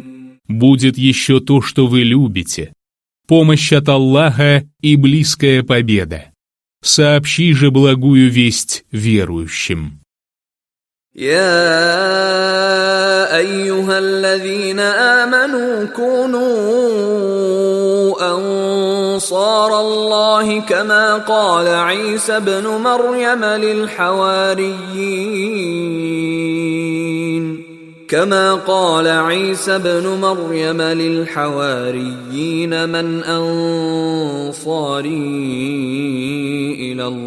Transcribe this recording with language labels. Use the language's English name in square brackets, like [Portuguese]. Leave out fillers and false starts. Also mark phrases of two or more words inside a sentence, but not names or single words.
[Russian] Будет еще то, что вы любите, помощь от Аллаха и близкая победа. Сообщи же благую весть верующим. [Arabic] يا أيها الذين آمنوا كونوا أنصار الله كما قال عيسى ابن مريم للحواريين من أنصاري إلى